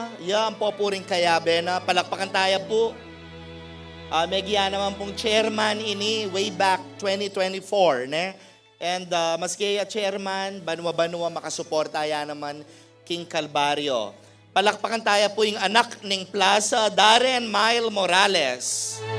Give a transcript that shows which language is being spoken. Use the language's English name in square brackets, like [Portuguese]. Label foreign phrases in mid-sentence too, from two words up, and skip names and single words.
[Pampanga] Yan po po ring kayabe na [Filipino] palakpakan tayo po. [Pampanga] Megya naman pong chairman ini [English] way back [Pampanga] 2024. Ne? [English] And maski chairman, [Pampanga] banwa-banwa makasuporta yan naman King Calvario. [Filipino] Palakpakan tayo po yung anak ng Plaza, Darren Mile Morales.